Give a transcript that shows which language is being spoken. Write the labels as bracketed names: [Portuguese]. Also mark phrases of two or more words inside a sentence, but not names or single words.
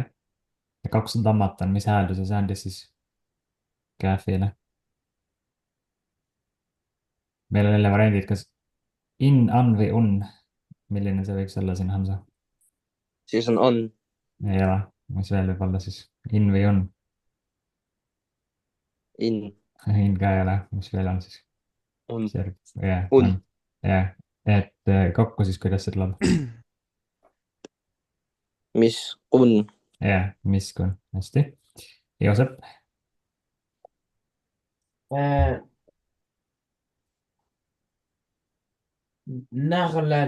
[Estonian] ja kaks dammat on, mis häälduse see andis siis käefile? meil on jälle variandid, kas in, an või un. milline see võiks olla siin, Hamza? Siis on ei ole, mis veel võib olla siis, in või un? in, in ka ei ole, mis veel on siis? on, jah, Un. on, jah, et kokku siis, kuidas see tuleb? mis on jah, miskun, hästi. Joosep, [Arabic] نغلا.